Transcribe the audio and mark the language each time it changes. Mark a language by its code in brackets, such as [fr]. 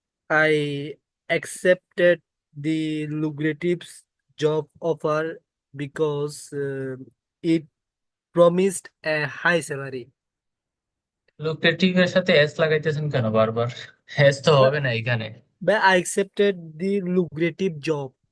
[en] I accepted the lucrative job offer because it promised a high salary. [bn] Lucrative এর সাথে S লাগাইতেছেন কেন বারবার? S তো [en] But, [bn] হবে না এখানে। [en] but I accepted the lucrative job